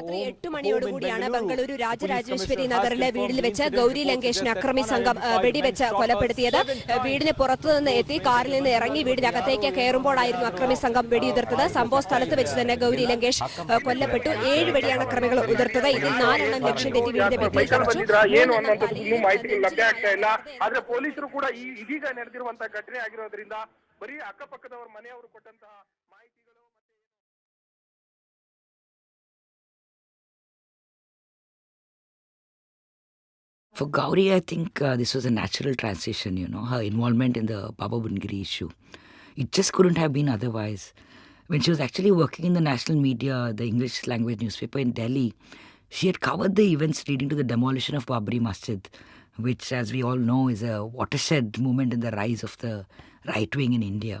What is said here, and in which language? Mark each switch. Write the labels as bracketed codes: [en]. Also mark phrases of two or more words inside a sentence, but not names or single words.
[ml] രാത്രി [en] home [ml] 8 മണിയോടുകൂടിയാണ് [en] in [ml] ബംഗളൂരു [en] Bengaluru. [ml] രാജരാജേശ്വരി [en] Police [ml] നഗറിലെ [en] commissioner has [ml] വീട്ടിൽ വെച്ച് [en] confirmed [ml] ഗൗരി [en] the [ml] ലങ്കേഷിനെ [en] incident [ml] അക്രമി സംഘം [en] reports [ml] വെടിവെച്ച് [en] that [ml] കൊലപ്പെടുത്തിയത് വീടിന് പുറത്തുനിന്ന് എത്തി കാറിൽ നിന്ന് ഇറങ്ങി വീടിനകത്തേക്ക് കയറുമ്പോഴായിരുന്നു അക്രമി സംഘം വെടിയുതിർത്തത്. സംഭവ സ്ഥലത്ത് വെച്ച് തന്നെ ഗൗരി ലങ്കേഷ് കൊല്ലപ്പെട്ടു. 7 വെടിയാണ് അക്രമികൾ ഉതിർത്തത്. ഇതിൽ 4 എണ്ണം ലക്ഷ്യം തെറ്റി വീടിന്റെ ഭിത്തിയിൽ തറച്ചു. [kn] ಏನು ಅನ್ನುವಂಥದ್ದು ಮಾಹಿತಿಗಳು ಲಭ್ಯ ಆಗ್ತಾ ಇಲ್ಲ. ಆದ್ರೆ ಪೊಲೀಸರು ಕೂಡ ಇದೀಗ ನಡೆದಿರುವಂತಹ ಘಟನೆ ಆಗಿರೋದ್ರಿಂದ ಬರೀ ಅಕ್ಕಪಕ್ಕದವರ ಮನೆಯವರು ಕೊಟ್ಟಂತಹ ಮಾಹಿತಿಗಳು. [en] For Gauri, I think this was a natural transition, her involvement in the Baba Bundgiri issue. It just couldn't have been otherwise. When she was actually working in the national media, the English language newspaper in Delhi, she had covered the events leading to the demolition of Babri Masjid, which, as we all know, is a watershed moment in the rise of the right wing in India.